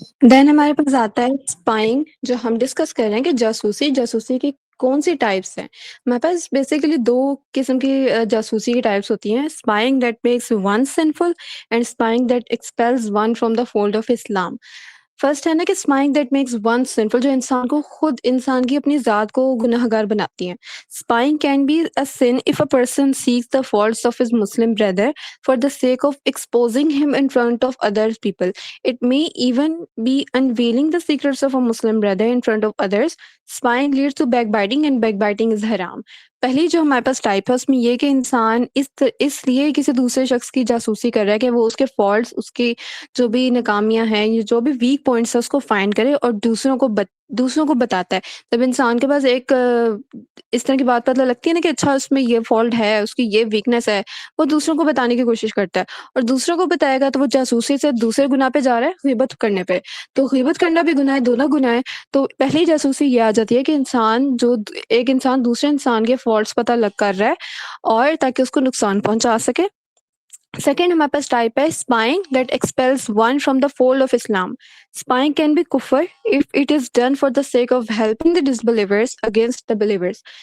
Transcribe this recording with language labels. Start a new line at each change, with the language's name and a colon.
Urdu: دین ہمارے پاس آتا ہے اسپائنگ، جو ہم ڈسکس کر رہے ہیں کہ جاسوسی کی کون سی ٹائپس ہیں. ہمارے پاس بیسیکلی دو قسم کی جاسوسی کی ٹائپس ہوتی ہیں.
English: Spying that makes one sinful and spying that expels one from the fold of Islam.
Urdu: First ہے نا کہ
English: spying that makes one sinful,
Urdu: جو انسان کو خود انسان کی اپنی ذات کو گناہ گار بناتی ہیں.
English: Spying can be a sin if a person seeks the faults of his Muslim brother for the sake of exposing him in front of other people. It may even be unveiling the secrets of a Muslim brother in front of others. Spying leads to backbiting, and backbiting is haram.
Urdu: پہلی جو ہمارے پاس type ہے اس میں یہ کہ انسان اس لیے کسی دوسرے شخص کی جاسوسی کر رہا ہے کہ وہ اس کے فالٹس، اس کی جو بھی ناکامیاں ہیں، جو بھی ویک پوائنٹس ہیں، اس کو فائنڈ کرے اور دوسروں کو بتاتا ہے. جب انسان کے پاس ایک اس طرح کی بات پتہ لگتی ہے نا کہ اچھا اس میں یہ فالٹ ہے، اس کی یہ ویکنیس ہے، وہ دوسروں کو بتانے کی کوشش کرتا ہے. اور دوسروں کو بتائے گا تو وہ جاسوسی سے دوسرے گناہ پہ جا رہا ہے، غیبت کرنے پہ. تو غیبت کرنا بھی گناہ ہے، دونوں گناہ ہے. تو پہلی جاسوسی یہ آ جاتی ہے کہ ایک انسان دوسرے انسان کے فالٹس پتہ لگ کر رہا ہے اور تاکہ اس کو نقصان پہنچا سکے.
English: second
Urdu: ہمارے پاس ٹائپ ہے
English: Spying that expels one from the fold of Islam. Spying can be kufr if it is done for the sake of helping the disbelievers against the believers.